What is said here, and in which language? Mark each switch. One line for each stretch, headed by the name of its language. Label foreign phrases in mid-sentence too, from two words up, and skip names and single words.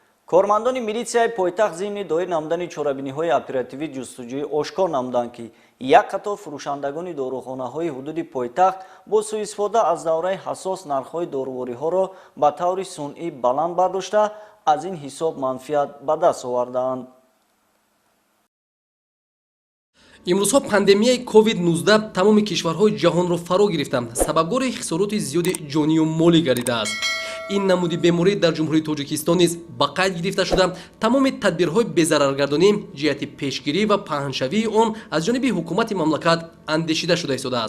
Persian: کارمندان میلیسیای پایتخت ضمن دایر نمودن چاره‌بینی‌های اپراتیوی جستجویی آشکار نمودند که یک قطار فروشندگان داروخانه‌های حدود پایتخت با سوء استفاده از دوره حساس نرخ‌های دارووری‌ها را به طور صنعی بلند برداشته از این حساب منفعت به دست آوردند.
Tajik: имрӯзҳо пандемияи COVID-19 тамоми кишварҳои ҷаҳонро фаро гирифта сабабгори хисороти зиёди ҷонию молӣ гардидааст. ин намуди беморӣ дар ҷумҳурии тоҷикистон низ ба қайд гирифта шуда тамоми тадбирҳои безараргардонӣ ҷиҳати пешгирӣ ва паҳншавии он аз ҷониби ҳукумати мамлакат андешида шуда истодааст.